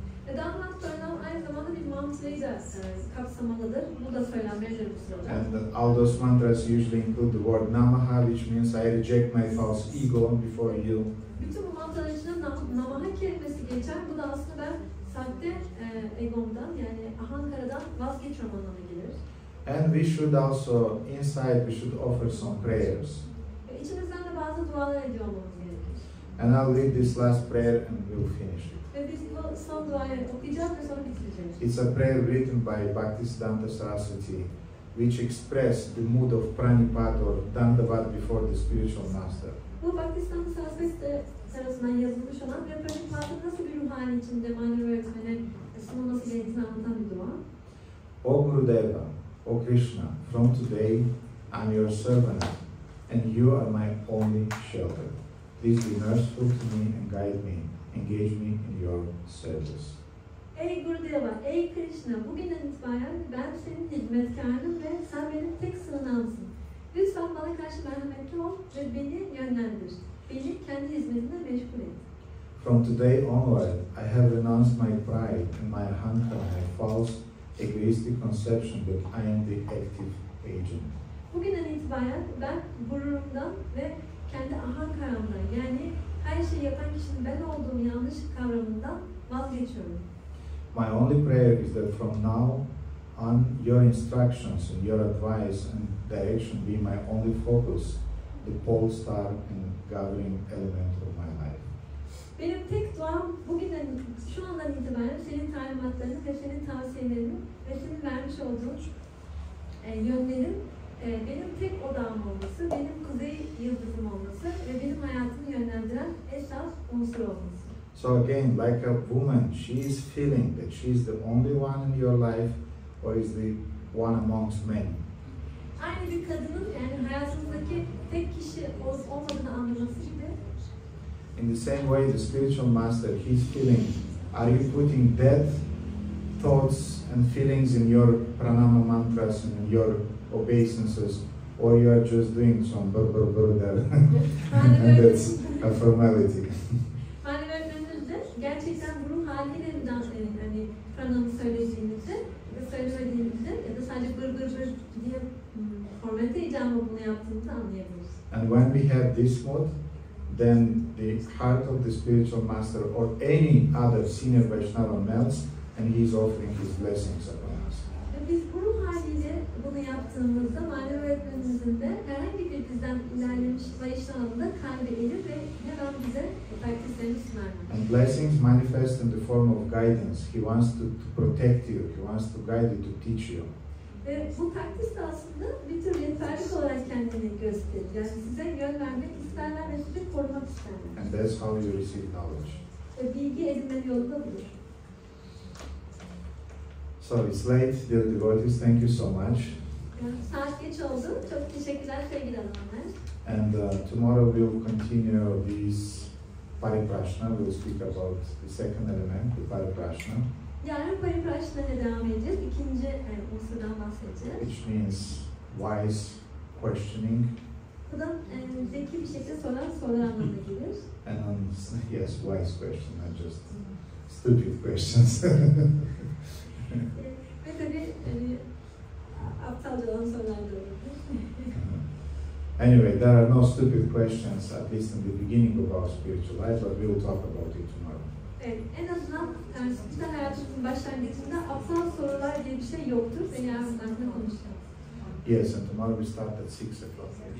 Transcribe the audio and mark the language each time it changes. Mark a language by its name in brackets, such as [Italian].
[Turkish] Dandavat pranam aynı zamanda bir mantrayı da kapsamalıdır. Bu da söylenmelidir bu sırada. [English] And all those mantras usually include the word namaha, which means I reject my false ego before you. [Turkish] Bütün bu mantralar içinde namaha kelimesi geçer. Bu da aslında ben sahte egomdan yani ahankaradan vazgeçiyorum anlamına gelir. [English] And we should also, inside, we should offer some prayers. [Turkish] İçimizden de bazı dualar ediyor olmamız gerekir. [English] And I'll read this last prayer and we'll finish it. [Turkish] Ve biz bu son duayı okuyacağız ve sonra bitireceğiz. [English] It's a prayer written by Bhaktisiddhanta Saraswati, which express the mood of pranipāt or dandavat before the spiritual master. [Turkish] Bu Bhaktisiddhanta Saraswati tarafından yazılmış olan ve pranipātın nasıl bir ruh hali içinde manevi öğretmene sunulması gerektiğini anlatan bir dua. [English] O Gurudeva, O Krishna, from today I'm your servant and you are my only shelter. Please be merciful to me and guide me, engage me in your service. [Turkish] Ey Gurudeva, ey Krishna, bugünden itibaren ben senin hizmetkarınım ve sen benim tek sığınağımsın. Lütfen bana karşı merhametli ol ve beni yönlendir. Beni kendi hizmetine meşgul et. [English] From today onward, I have renounced my pride and my ahankara, my false, egoistic conception that I am the active agent. [Turkish] Bugünden itibaren ben gururumdan ve kendi ahankaramdan yani her şeyi yapan kişinin ben olduğum yanlış kavramından vazgeçiyorum. [English] My only prayer is that from now on, your instructions and your advice and direction be my only focus, the pole star and governing element of my life. [Turkish] Benim tek duam bugünden, şu andan itibaren senin talimatlarını ve senin tavsiyelerini ve senin vermiş olduğun yönlerin benim tek odağım olması, benim kuzey yıldızım olması ve benim hayatımı yönlendiren esas unsur olması. [English] So again, like a woman, she is feeling that she is the only one in your life or is the one amongst many. [Turkish] Aynı bir kadının yani hayatımızdaki tek kişi olup olmadığını anlaması gibi. [English] In the same way, the spiritual master, he's feeling, are you putting that thoughts and feelings in your pranama mantras and in your obeisances, or you are just doing some brr there, and that's a formality. [Turkish] Manevi öğretmenimizde gerçekten ruh haliyle hani pranamı söylediğimizde ve söylemediğimizde ya da sadece bır diye formalite icabı bunu yaptığımızı anlayabiliriz. [English] And when we have this mode, then the heart of the spiritual master or any other senior Vaishnava melts and he is offering his blessings upon us. [Turkish] Biz bu ruh haliyle bunu yaptığımızda manevi öğretmenimizin de herhangi bir bizden ilerlemiş Vaishnava'nın kalbi erir ve hemen bize takdislerini sunar. [English] And blessings manifest in the form of guidance. He wants to protect you. He wants to guide you, to teach you. [Turkish] Ve bu takdis de aslında bir tür rehberlik olarak kendini gösterir. Yani size yön vermek isterler ve sizi korumak isterler. [English] And that's how you receive knowledge. [Turkish] Ve bilgi edinme yolu da budur. [English] So it's late, dear devotees. Thank you so much. [Turkish] Saat geç oldu. Çok teşekkürler sevgili hanımlar. [English] And tomorrow we'll continue this paripraśnena. We'll speak about the second element, the paripraśnena. [Turkish] Yarın paripraśnena'ya devam edeceğiz. İkinci unsurdan bahsedeceğiz. [English] Which means wise questioning. [Turkish] Bu da zeki bir şekilde sorular anlamına gelir. [English] And yes, wise question, not just stupid questions. [Turkish] Ve tabii aptalca olan sorular da olabilir. [English] Anyway, there are no stupid questions, at least in the beginning of our spiritual life, but we will talk about it tomorrow. [Turkish] Evet, en azından spiritüel hayatımızın başlangıcında aptal sorular diye bir şey yoktur ve yarın hakkında konuşacağız. [English] Yes, and tomorrow we start at 6 o'clock.